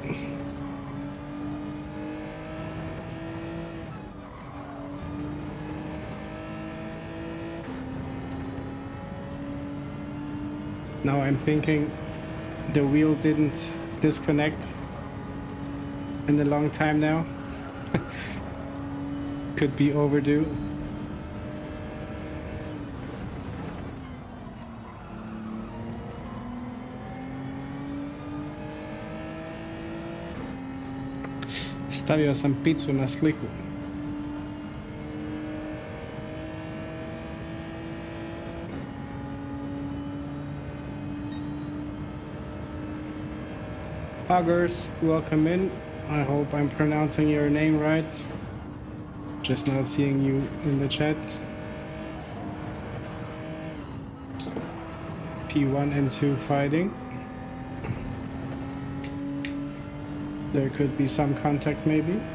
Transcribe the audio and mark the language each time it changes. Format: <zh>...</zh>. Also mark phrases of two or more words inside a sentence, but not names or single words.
<en>Now I'm thinking the wheel didn't disconnect in a long time now. Could be overdue.</en> <hr>Stavio sam pizzu na sliku.</hr> <en>Augers, welcome in. I hope I'm pronouncing your name right. Just now seeing you in the chat. P1 and 2 fighting. There could be some contact maybe.</en>